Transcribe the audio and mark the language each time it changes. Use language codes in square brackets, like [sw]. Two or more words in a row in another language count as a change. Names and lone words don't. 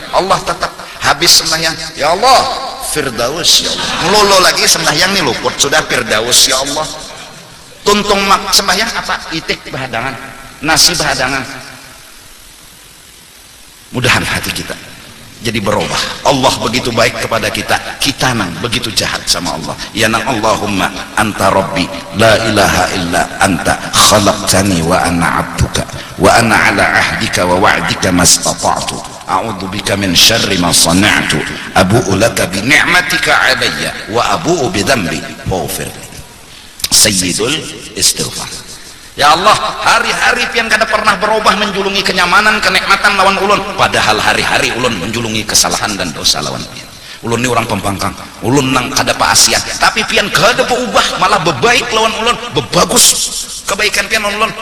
[bjn] Allah tetap habis sembahyang [ar] يا الله [bjn] Firdaus [ar] يا الله, [bjn] melulu lagi sembahyang nih luput sudah Firdaus [ar] يا الله. [bjn] Tuntung mak sembahyang apa? Itik bahadangan, nasi bahadangan. [id] Mudahan hati kita jadi berubah. [bjn] Allah begitu baik kepada kita, kita nang begitu jahat sama Allah. Ya nang [ar] اللهم أنت ربي لا إله إلا أنت خلقتني وأنا عبدك وأنا على عهدك ووعدك ما استطعت أعوذ بك من شر ما صنعت أبوء لك بنعمتك علي وأبوء بذنبي فاغفر لي. سيد الاستغفار. يا الله, [bjn] hari-hari pian kada pernah berubah menjulungi kenyamanan, kenikmatan lawan ulun, padahal hari-hari ulun menjulungi kesalahan dan dosa lawan pian. Ulun ni orang pembangkang, ulun nang kada paasian, tapi pian kada berubah, malah bebaik lawan ulun, bebagus kebaikan pian lawan ulun.